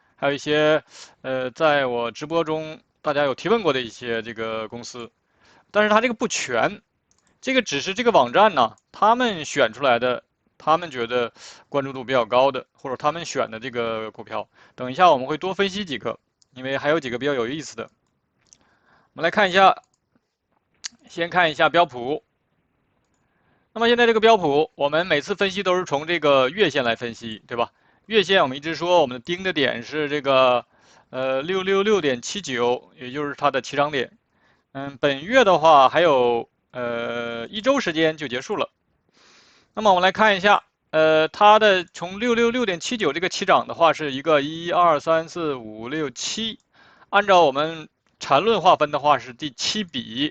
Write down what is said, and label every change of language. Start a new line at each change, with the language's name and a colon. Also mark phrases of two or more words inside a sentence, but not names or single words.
Chinese: 還有一些在我直播中大家有提問過的一些這個公司，但是它這個不全，這個只是這個網站呢，他們選出來的，他們覺得關注度比較高的，或者他們選的這個股票。等一下我們會多分析幾個，因為還有幾個比較有意思的。我們來看一下，先看一下標普。那麼現在這個標普，我們每次分析都是從這個月線來分析，对吧？月線我們一直說我們盯的點是這個666.79，也就是它的起漲點。本月的話還有一周時間就結束了。那麼我們來看一下，它的從666.79這個起漲的話是一個1、2、3、4、5、6、7，按照我們纏論劃分的話是第7筆。